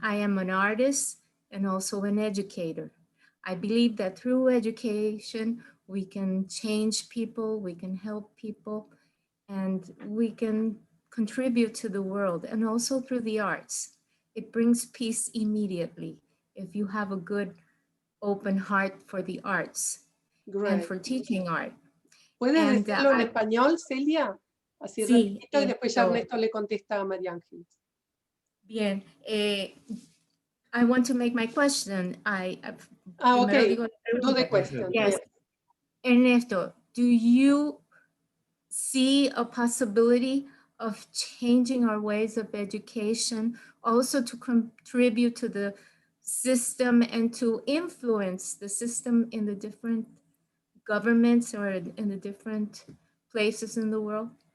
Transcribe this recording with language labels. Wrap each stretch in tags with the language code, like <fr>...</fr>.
<en>I am an artist and also an educator. I believe that through education, we can change people, we can help people, and we can contribute to the world, and also through the arts. It brings peace immediately if you have a good, open heart for the arts and for teaching art.</en> <es>¿Puedes decirlo en español, Celia? Así sí, rapidito, y después ya Ernesto le contesta a María Ángeles. Bien.</es> <en>I want to make my question. Okay. Do the question. Yes. Ernesto, do you see a possibility of changing our ways of education also to contribute to the system and to influence the system in the different governments or in the different places in the world?</en>